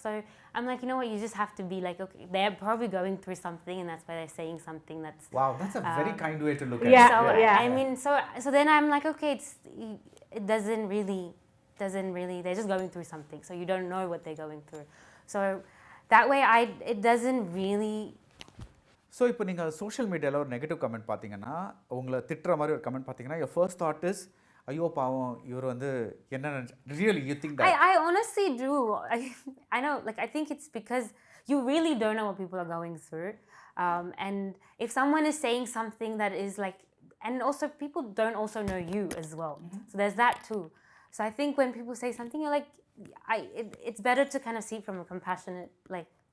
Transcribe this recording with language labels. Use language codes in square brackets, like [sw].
[en] So I'm like, you know what, you just have to be like, okay, they're probably going through something and that's why they're saying something that's... Wow, that's a very kind way to look at it. So, I mean, so then I'm like, okay, it doesn't really, they're just going through something. So you don't know what they're going through. So that way it doesn't really... [ta] So இப்போ நீங்கள் social மீடியாவில் ஒரு negative comment பார்த்தீங்கன்னா, உங்களை திட்டுற மாதிரி ஒரு comment பார்த்தீங்கன்னா, [en] your first thought is, [ta] ஐயோ பாவம் இவர் வந்து என்ன [en] really you think that? I honestly do. I know, like I think it's because you really don't know what people are going through, and if someone is saying something that is like, and also people don't also know you as well, so there's that too. So I think when people say something, you're like, it's better to kind of see it from a compassionate, like,